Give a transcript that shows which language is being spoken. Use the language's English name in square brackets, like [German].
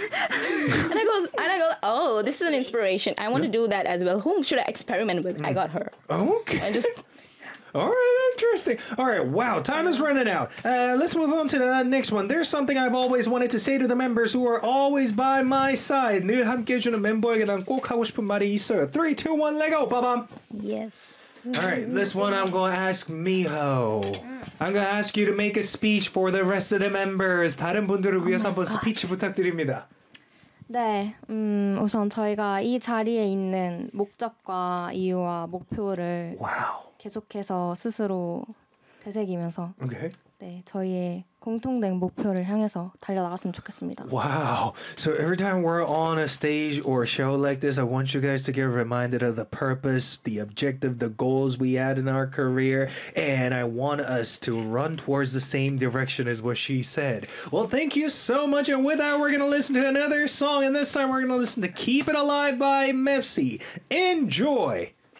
[English] And I go, oh, this is an inspiration. I want to do that as well. Whom should I experiment with? I got her. Okay. And just all right, interesting. All right, wow, time is running out. Let's move on to the next one. There's something I've always wanted to say to the members who are always by my side. [Korean] 늘 함께 주는 멤버에게 난 꼭 하고 싶은 말이 있어요. [English] 3, 2, 1, let go, ba-bam. Yes. All right, this one I'm going to ask Miho. I'm going to ask you to make a speech for the rest of the members. [Korean] 다른 분들을 위해서 한번 스피치 부탁드립니다. 네, 우선 저희가 이 자리에 있는 목적과 이유와 목표를 계속해서 스스로 되새기면서 네, 저희의 공통된 목표를 향해서 달려나갔으면 좋겠습니다. [English] Wow! So every time we're on a stage or a show like this, I want you guys to get reminded of the purpose, the objective, the goals we had in our career, and I want us to run towards the same direction as what she said. Well, thank you so much, and with that, we're going to listen to another song, and this time we're going to listen to Keep It Alive by Mepsi. Enjoy!